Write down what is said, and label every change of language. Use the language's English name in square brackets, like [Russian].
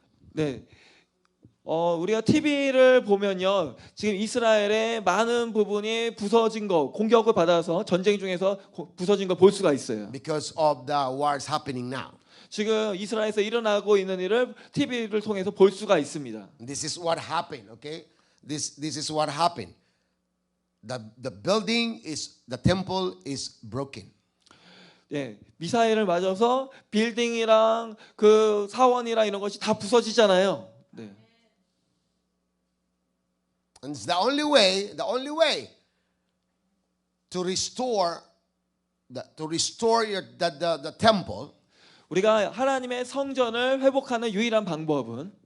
[Korean] 네. 우리가 TV를 보면요. 지금 이스라엘의 많은 부분이 부서진 거, 공격을 받아서 전쟁 중에서 부서진 걸 볼 수가 있어요. [English] Because of the wars happening now. [Korean] 지금 이스라엘에서 일어나고 있는 일을 TV를 통해서 볼 수가 있습니다. [English] This is what happened, okay? This is what happened. The temple is broken. [Korean] 예, 미사일을 맞아서 빌딩이랑 그 사원이랑 이런 것이 다 부서지잖아요. 네. [English] And it's the only way to restore the temple [Korean] 우리가 하나님의 성전을 회복하는 유일한 방법은